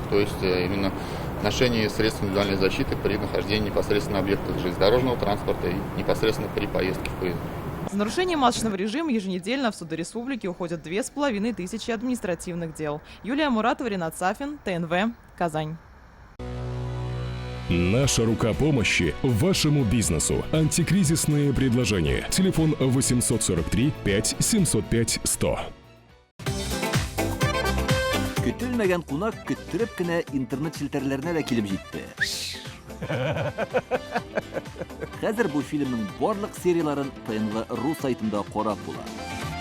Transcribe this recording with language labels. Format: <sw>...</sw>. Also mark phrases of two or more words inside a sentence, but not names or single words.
<ru>То есть именно ношение средств индивидуальной защиты при нахождении непосредственно на объектах железнодорожного транспорта и непосредственно при поездке в поезде. За нарушение масочного режима еженедельно в суды республики уходят 2500 административных дел. Юлия Муратова, Ренат Сафин, ТНВ, Казань. Наша рука помощи вашему бизнесу. Антикризисные предложения. Телефон 843 5 705 100.</ru> <tt>Көтелмәгән кунак көттөреп кенә интернет челтәрләренә дә килеп җитте. Хәзер бу фильмның барлык серияларын ТНВ.ру сайтында карап була.</tt>